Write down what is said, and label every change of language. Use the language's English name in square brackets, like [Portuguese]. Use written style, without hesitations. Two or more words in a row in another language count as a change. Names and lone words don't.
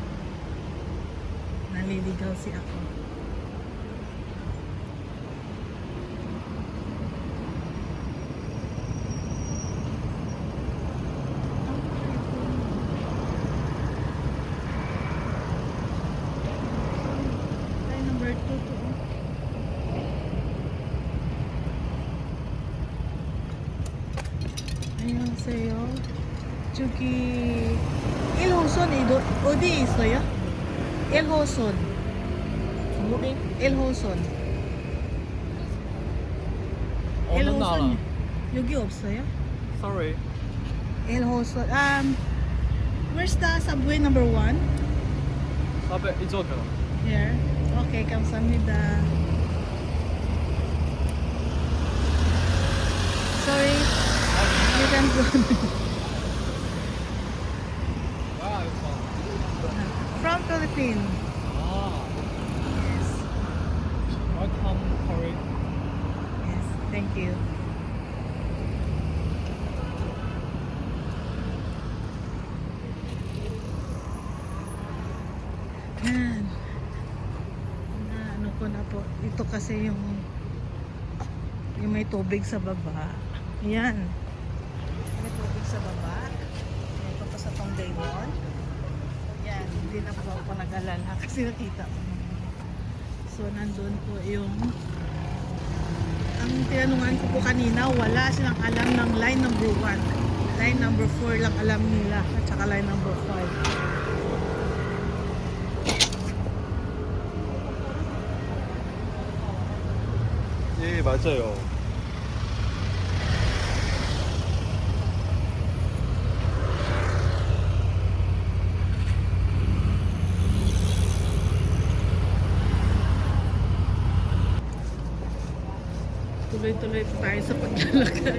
[Filipino] Naliligaw si ako. Ay, number 2 to. [Korean] 안녕하세요. 저기 1호선 어디 있어요? 1호선. 중국인? 1호선. 어느 나라? 여기 없어요? [English] Sorry. [Korean] 1호선. [English] Where's the subway number 1? [Korean] 사배 이쪽이요. [English] Here. Okay, 감사합니다. Sorry. You can go. [Korean] 아, 이거. [English] From Philippines. [Korean] 아, [English] Yes. welcome Korea. Yes. Thank you. [Filipino] Yan. Na ano ko na po. Ito kasi yung may tubig sa baba. Yan. May tubig sa baba. Ito pa sa Tongdaymon. Yan. Hindi na po ako nag-alala kasi nakita ko. So, nandun po yung ang tinanungan ko po kanina, wala silang alam ng [English] line number 1. Line number 4 [Filipino] lang alam nila at saka [English] line number 5. [Korean] 예, 맞아요. [Filipino] Tuloy-tuloy po tayo sa paglalakad.